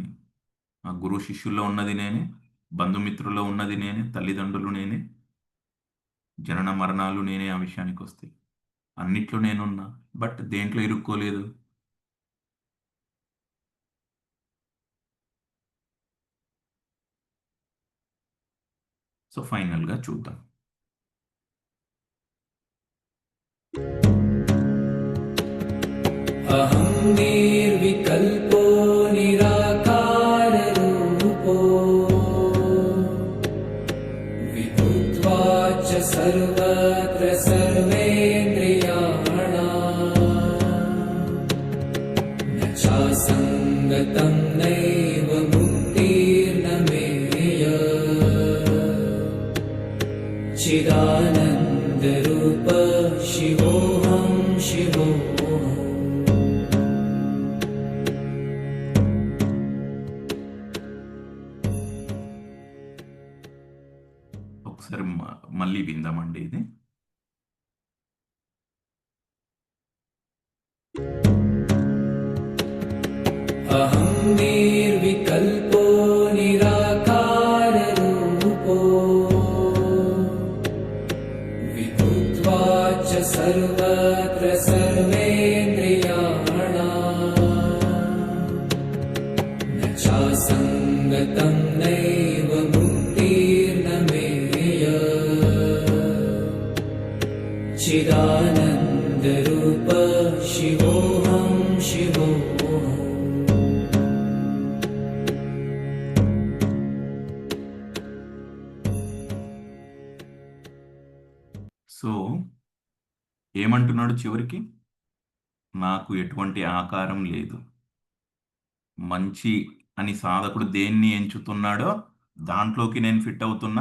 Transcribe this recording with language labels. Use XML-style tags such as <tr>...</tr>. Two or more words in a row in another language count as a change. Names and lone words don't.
<te>ఆ గురు శిష్యుల్లో ఉన్నది నేనే, బంధుమిత్రుల్లో ఉన్నది నేనే, తల్లిదండ్రులు నేనే, జనన మరణాలు నేనే. ఆ విషయానికి వస్తే అన్నిట్లో నేనున్నా, బట్ దేంట్లో ఇరుక్కోలేదు. సో ఫైనల్గా చూద్దాం.</te> <sa>अहं निर्विकल्पो निराकाररूपो सर्वत्र सर्वेन्द्रियाणाम् न चासङ्गतं नैव मुक्तिर्न मेय चिदानन्दरूप शिवोऽहं शिवोऽहम्</sa> <te>ఒకసారి మళ్ళీ విందామండి ఇది.</te> <sa>अहं निर्विकल्पो निराकाररूपो विभुत्वा च सर्वत्र सर्वेन्द्रियाणाम् न चासङ्गतं नैव मुक्तिर्न मेय चिदानन्दरूप शिवोऽहं शिवोऽहम्</sa> <te>సో ఏమంటున్నాడు చివరికి? నాకు ఎటువంటి ఆకారం లేదు. మంచి అని సాధకుడు దేన్ని ఎంచుతున్నాడో దాంట్లోకి నేను ఫిట్ అవుతున్నా.</te>